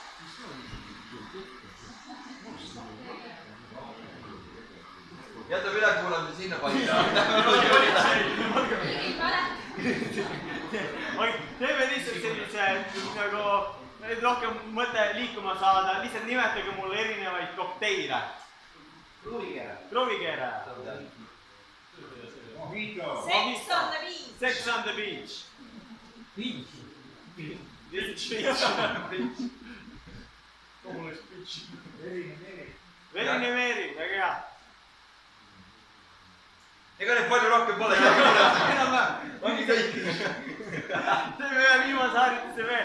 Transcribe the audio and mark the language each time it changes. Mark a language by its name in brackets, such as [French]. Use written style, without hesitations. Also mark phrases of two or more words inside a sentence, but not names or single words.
[Estonian] Jäta ülekuulamise sinna paika. Teeme lihtsalt sellise, nagu rohkem mõte liikuma saada. Lihtsalt nimetage mulle erinevaid kokteile. Kruvikeere. Sex on the beach. Sex on the beach. Beach. Verine meeri, väga hea. Ega neid palju rohkem pole. Enam-vähem. Ongi kõik. Teeme ühe viimase harjutuse veel.